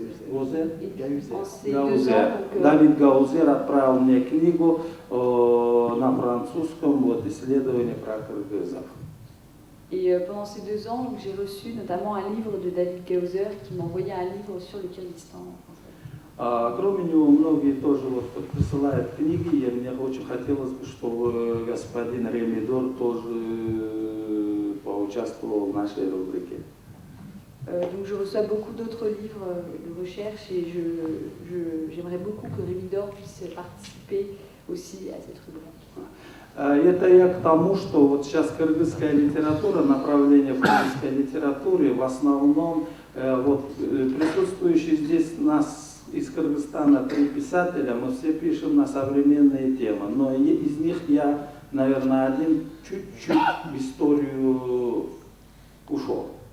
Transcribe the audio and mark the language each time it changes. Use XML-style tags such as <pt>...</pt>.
<ru>Гозер? Гаузер. Давид Гаузер отправил мне книгу на французском, вот, исследование про кыргызов.</ru> <fr>Et pendant ces 2 ans, j'ai reçu notamment un livre de David Gauzer qui m'a envoyé un livre sur le Kyrgyzstan en français.</fr> <ru>Кроме него, многие тоже вот присылают книги, и мне очень хотелось бы, чтобы господин Ремидор тоже поучаствовал в нашей рубрике.</ru> <fr>Donc je reçois beaucoup d'autres livres de recherche et j'aimerais beaucoup que Rémi Dor puisse participer aussi à cette rubrique.</fr> <ru>Это я к тому, что вот сейчас кыргызская литература, направление в кыргызской литературе, в основном вот присутствующие здесь нас из Кыргызстана 3 писателя, мы все пишем на современные темы, но из них я, наверное, один чуть-чуть в историю ушел.</ru>